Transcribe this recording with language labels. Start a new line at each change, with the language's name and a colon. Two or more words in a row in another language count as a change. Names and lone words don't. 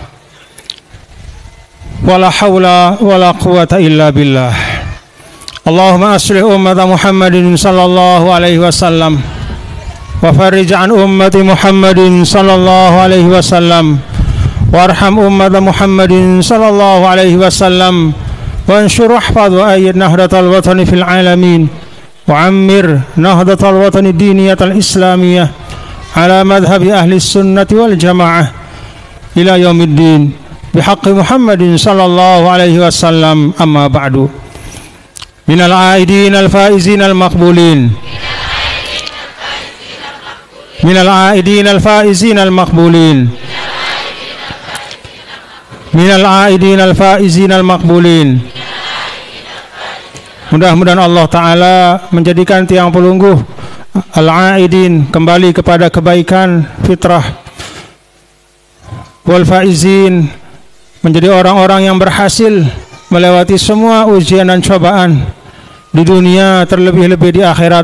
Arabic: ولا حول ولا قوة إلا بالله. اللهم أصلح أمة محمد صلى الله عليه وسلم وفرج عن أمة محمد صلى الله عليه وسلم وارحم أمة محمد صلى الله عليه وسلم وانصر رهفد وأيد نهضة الوطن في العالمين وعمر نهضة الوطن دينية الإسلامية على مذهب أهل السنة والجماعة إلى يوم الدين بحق محمد صلى الله عليه وسلم. أما بعد. من العائدين الفائزين المقبولين. من العائدين الفائزين المقبولين. من العائدين الفائزين المقبولين.
Indonesian: Mudah-mudahan Allah Ta'ala menjadikan tiang pelungguh al-aidin kembali kepada kebaikan fitrah, wal faizin menjadi orang-orang yang berhasil melewati semua ujian dan cobaan di dunia, terlebih-lebih di akhirat.